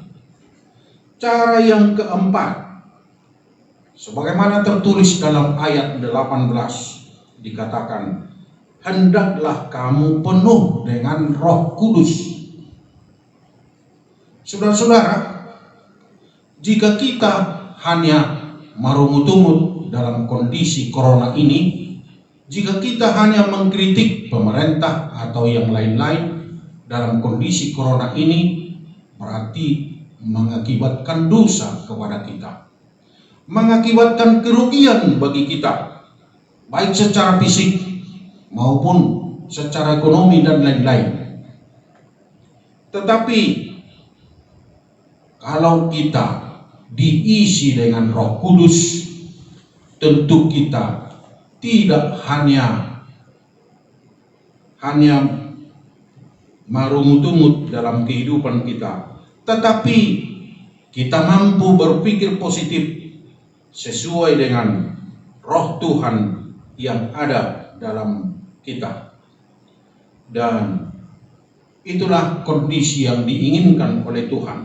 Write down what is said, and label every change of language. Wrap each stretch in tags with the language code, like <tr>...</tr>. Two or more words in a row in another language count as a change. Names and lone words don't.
<id>Cara yang keempat, sebagaimana tertulis dalam ayat 18, dikatakan, hendaklah kamu penuh dengan Roh Kudus. Saudara-saudara, jika kita hanya marungut-ungut dalam kondisi corona ini, jika kita hanya mengkritik pemerintah atau yang lain-lain dalam kondisi corona ini, berarti mengakibatkan dosa kepada kita, mengakibatkan kerugian bagi kita, baik secara fisik maupun secara ekonomi dan lain-lain. Tetapi kalau kita diisi dengan Roh Kudus, tentu kita tidak hanya marungut-ungut dalam kehidupan kita, tetapi kita mampu berpikir positif sesuai dengan Roh Tuhan yang ada dalam kita. Dan itulah kondisi yang diinginkan oleh Tuhan.</id>